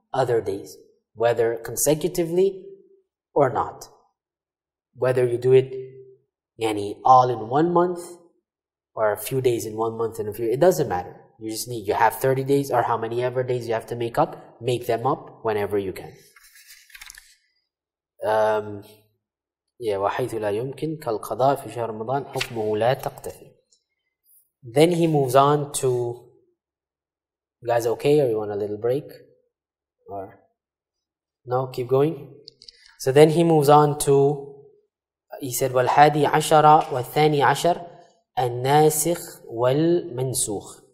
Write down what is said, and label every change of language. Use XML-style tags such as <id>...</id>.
<en>other days, whether consecutively or not. Whether you do it all in 1 month or a few days in 1 month and a few, it doesn't matter. You have 30 days or how many ever days you have to make them up whenever you can.</en> <ar>وحيث لا يمكن كالقضاء في شهر رمضان حكمه لا تقتفي.</ar> <en>Then he moves on to, you guys okay, or you want a little break? Or no, keep going. So then he moves on to, he said</en> <ar>والحادي عشر والثاني عشر الناسخ والمنسوخ.</ar>